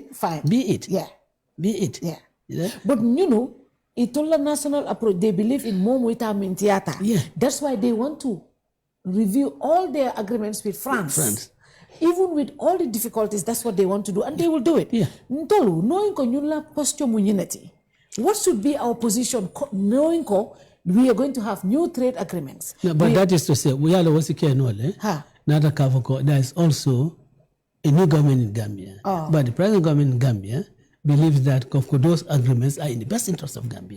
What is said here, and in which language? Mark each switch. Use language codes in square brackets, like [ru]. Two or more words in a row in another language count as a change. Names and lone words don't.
[en] fine. Be it. Yeah. Yeah. But it's all a national approach. They believe in Momwita Mintiata. Yeah. That's why they want to review all their agreements with France. even with all the difficulties, that's what they want to do, and they will do it. Yeah. Ntolu, knowing [man] ko nyula [en] posture unity, what should be our position, knowing ko we are going to have new trade agreements? No, but that is to say, we are also there is also a new government in Gambia. But the present government in Gambia believes that those agreements are in the best interest of Gambia.